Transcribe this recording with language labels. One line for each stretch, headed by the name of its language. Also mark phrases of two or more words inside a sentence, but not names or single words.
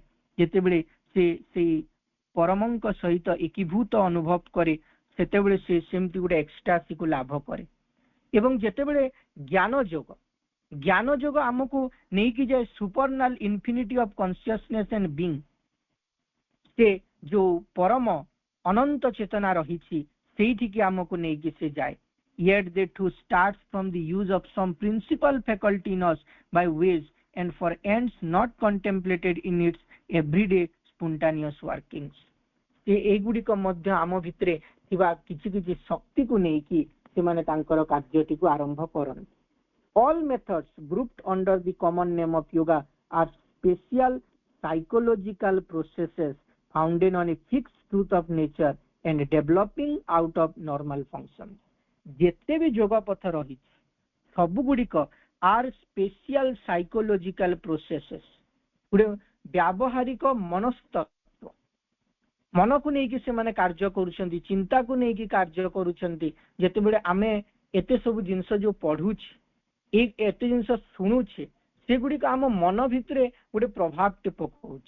Odia: ଯେତେବେଳେ ସେ ପରମଙ୍କ ସହିତ ଏକୀଭୂତ ଅନୁଭବ କରେ ସେତେବେଳେ ସେ ସେମିତି ଗୋଟେ ଏକ୍ସଟାସୀ କୁ ଲାଭ କରେ। ଏବଂ ଯେତେବେଳେ ଜ୍ଞାନ ଯୋଗ ଆମକୁ ନେଇକି ଯାଏ
English: supernal infinity of consciousness and being.
Odia: ସେ ଯୋ ପରମ ଅନନ୍ତ ଚେତନା ରହି ସେଇଠିକି ଆମକୁ ନେଇକି ସେ ଯାଏ।
English: Yet they too starts from the use of some principal faculty in us by ways and for ends not contemplated in its everyday spontaneous workings।
Odia: ସେ ଏଇଗୁଡ଼ିକ ମଧ୍ୟ ଆମ ଭିତରେ ଥିବା କିଛି କିଛି ଶକ୍ତିକୁ ନେଇକି ସେମାନେ ତାଙ୍କର କାର୍ଯ୍ୟଟିକୁ ଆରମ୍ଭ କରନ୍ତି।
English: All methods grouped under the common name of yoga are special psychological processes founded on a fixed truth of nature and developing out of normal functions।
Odia: ଯେତେ ବି ଯୋଗ ପଥ ରହିଛି ସବୁଗୁଡ଼ିକ
English: are special psychological processes,
Odia: ଗୋଟେ ବ୍ୟାବହାରିକ ମନସ୍ତତ୍ତ୍ୱ, ମନକୁ ନେଇକି ସେମାନେ କାର୍ଯ୍ୟ କରୁଛନ୍ତି, ଚିନ୍ତାକୁ ନେଇକି କାର୍ଯ୍ୟ କରୁଛନ୍ତି। ଯେତେବେଳେ ଆମେ ଏତେ ସବୁ ଜିନିଷ ଯୋଉ ପଢୁଛେ, ଏତେ ଜିନିଷ ଶୁଣୁଛେ, ସେଗୁଡ଼ିକ ଆମ ମନ ଭିତରେ ଗୋଟେ ପ୍ରଭାବଟେ ପକାଉଛି।